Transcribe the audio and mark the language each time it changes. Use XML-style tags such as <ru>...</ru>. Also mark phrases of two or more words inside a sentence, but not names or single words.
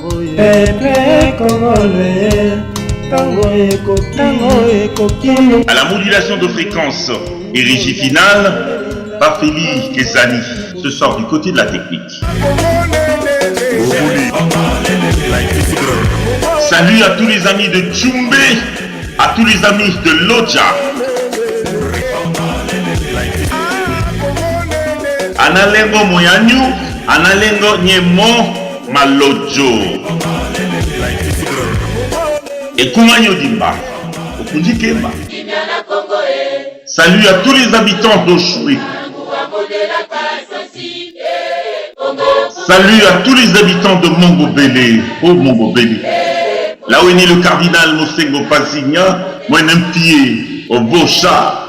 <fr>À la modulation de fréquence et régie finale, Bafeli Kesani se sort du côté de la technique. Salut à tous les amis de Tchumbe, à tous les amis de Lodja.</fr> <tll>Analengo Moyanyu, Analengo Nyemo Malojo. Et Koumanyo Dimba, Okundikemba.</tll> <fr>Salut à tous les habitants d'Oshoué. Salut à tous les habitants de Mongobélé. Oh Mongobélé. Là où est né le cardinal Mosengo Pasigna, moi un pied au beau chat.</fr>